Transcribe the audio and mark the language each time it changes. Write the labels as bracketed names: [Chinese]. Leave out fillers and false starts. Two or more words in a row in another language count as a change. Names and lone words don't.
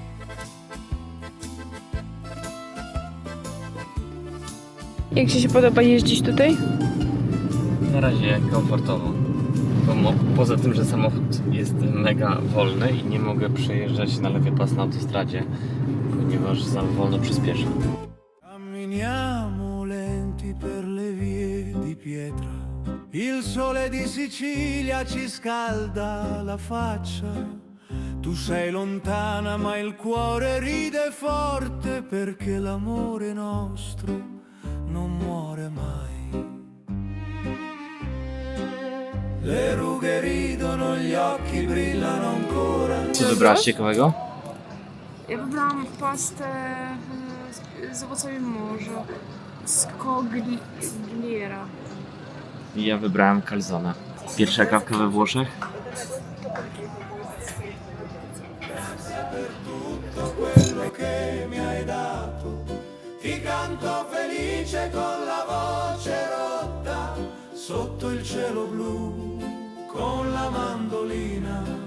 [Polish] Jak Ci się podoba jeździć tutaj? Na razie komfortowo. Poza tym, że samochód jest mega wolny i nie mogę przejeżdżać na lewy pas na autostradzie, ponieważ za wolno przyspieszę. [Italian] Camminiamo lenti per le vie di pietra. Il sole di Sicilia ci scalda la faccia. Tu sei lontana ma il cuore ride forte perché l'amore nostro non muore mai. Le rughe ridono, gli occhi brillano ancora. [Polish] Co wybrałaś ciekawego? Ja wybrałam pastę z owocami morza, z Cogliera. I ja wybrałem calzone. Pierwsza kawka we Włoszech. [Italian] Quello che mi hai dato, ti canto felice con la voce rotta, sotto il cielo blu, con la mandolina.